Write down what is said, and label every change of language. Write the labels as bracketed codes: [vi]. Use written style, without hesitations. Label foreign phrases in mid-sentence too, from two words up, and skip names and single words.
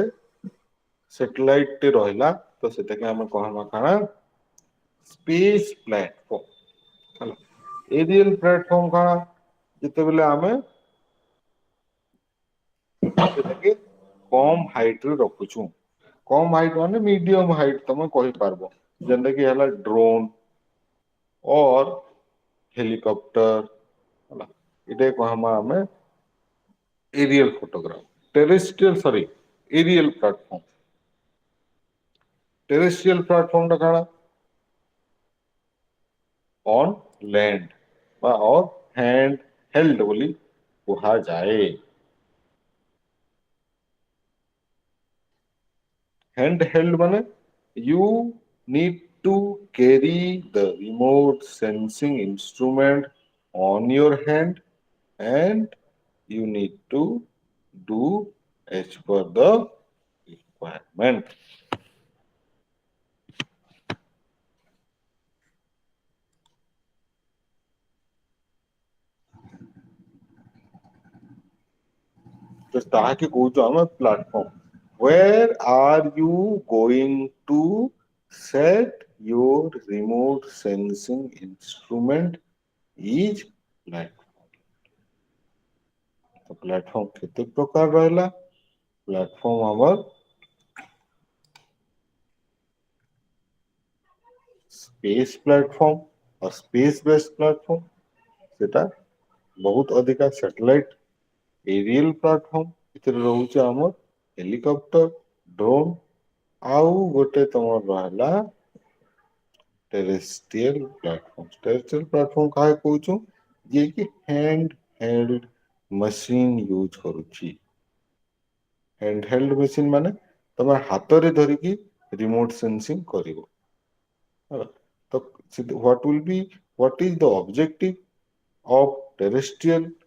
[or] satellite ଟେ ରହିଲା ତ ସେଟାକେ ଆମେ କହିବା କାଣା [en] space platform [or] ହେଲା [en] aerial platform [or] କାଣା ଯେତେବେଳେ ଆମେ ସେଟାକେ କମ ହାଇଟ ରେ ରଖୁଛୁ କମ ହାଇଟ ମାନେ [en] medium height [or] ତମେ କହିପାରିବ ଯେନ୍ତା କି ହେଲା [en] drone or helicopter [or] ହେଲା ଏଟା କହିବା ଆମେ [en] aerial photograph terrestrial sorry aerial platform terrestrial platform [or] ଟା କାଣା [en] on land বা or hand held [or] ବୋଲି କୁହାଯାଏ [en] handheld ମାନେ you need to carry the remote sensing instrument on your hand and you need to do as per the requirement. [or] ତ ତାହାକେ କହୁଛୁ ଆମେ platform. [en] Where are you going to set your remote sensing instrument is platform. [or] ତ platform କେତେ ପ୍ରକାର ରହିଲା platform ଆମର [en] space platform [or] or [en] space based platform [or] ସେଟା ବହୁତ ଅଧିକା [en] satellite aerial platform [or] ଏଥିରେ ରହୁଛି ଆମର [en] helicopter drone [or] ଆଉ ଗୋଟେ ତମର ରହିଲା [en] terrestrial platform [or] କାହା କହୁଛୁ ଯିଏ କି [en] hand held machine [or] ୟୁଜ କରୁଛି [en] hand held machine [or] ମାନେ ତମେ ହାତରେ ଧରିକି [en] remote sensing [or] କରିବ ହେଲା ତ [en] what is the objective of terrestrial